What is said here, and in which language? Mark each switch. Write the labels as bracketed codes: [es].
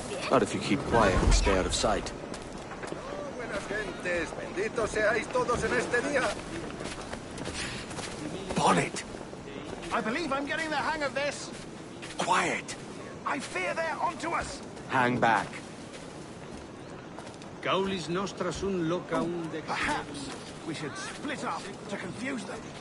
[en] Not if you keep quiet and stay out of sight. [es] Buenas gentes, benditos seáis todos en este día. [en] Bonnet! I believe I'm getting the hang of this. Quiet! I fear they're onto us. Hang back. Gaulis nostra sun loca unde... Perhaps we should split up to confuse them.